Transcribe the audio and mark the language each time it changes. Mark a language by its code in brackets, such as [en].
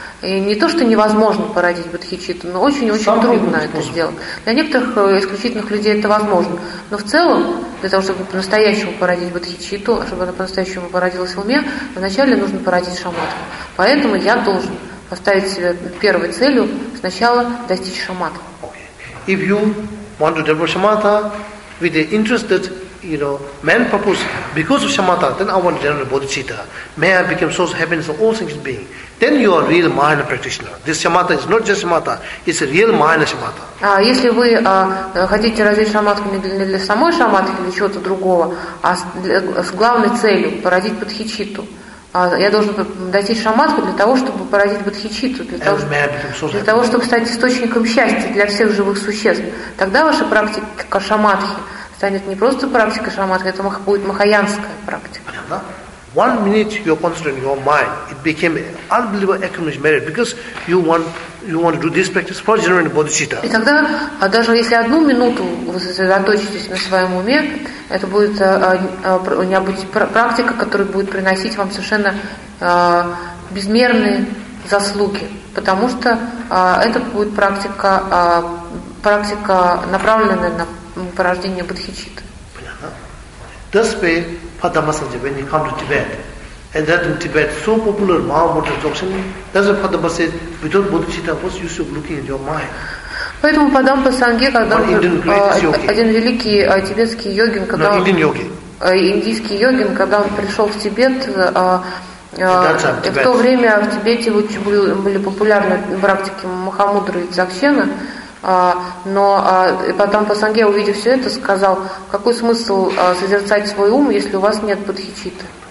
[ru] И не то, что невозможно породить бодхичитту, но очень-очень трудно это сделать. Для некоторых исключительных людей это возможно. Но в целом, для того, чтобы по-настоящему породить бодхичитту, чтобы она по-настоящему породилась в уме, вначале нужно породить шаматху. Поэтому я должен поставить себе первой целью сначала достичь шаматху. [en] Okay. If you want to develop shamatha with the interested, you know, main purpose because of shamatha, then I want to develop bodhicitta. May I become source of happiness of all sentient beings. Then you are real Mahayana practitioner. This shamatha is not just shamatha, it's a real Mahayana shamatha. [ru] Если вы хотите развить шаматху не для самой шаматхи или чего-то другого, а с главной целью породить бодхичитту, я должен достичь шаматху для того, чтобы породить бодхичитту, для того, чтобы стать источником счастья для всех живых существ. Тогда ваша практика шаматхи станет не просто практикой шаматхи, это будет махаянская практика. [en] One minute you're concentrating your mind, it became an unbelievable accomplished merit because you want to do this practice for generating bodhicitta. [ru] И тогда, даже если одну минуту вы сосредоточитесь на своем уме, это будет необычная практика, которая будет приносить вам совершенно безмерные заслуги, потому что это будет практика, направленная на порождение бодхичитты. [en] This way, for Dhammasanjaya, when you come to Tibet, and that in Tibet, so popular, Mahamudra Dzogchen, that's why Padma says, without bodhicitta, what's the use of looking at your mind? [ru] Поэтому по Дампа Санге, когда один великий тибетский йогин, когда индийский йогин, когда он пришел в Тибет, в то время в Тибете были популярны практики Махамудры и Дзогчена, но по Дампа Санге, увидев все это, сказал, какой смысл созерцать свой ум, если у вас нет бодхичитты.